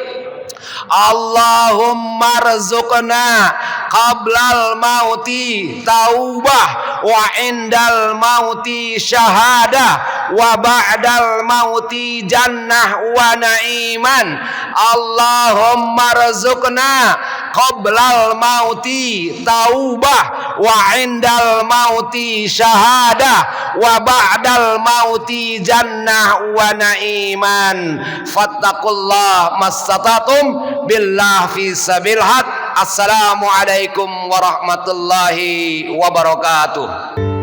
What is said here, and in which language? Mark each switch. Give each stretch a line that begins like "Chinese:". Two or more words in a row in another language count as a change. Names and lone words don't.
Arabic: اللهم ارزقنا قبل الموت توبة وعند الموت شهادة وبعد الموت جنة ونعيما. اللهم ارزقنا قبل الموت توبة وعند الموت شهادة وبعد الموت جنة ونعيما. فاتقوا الله ما استطعتم بالله في سبيل الحق. السلام عليكم ورحمة الله وبركاته.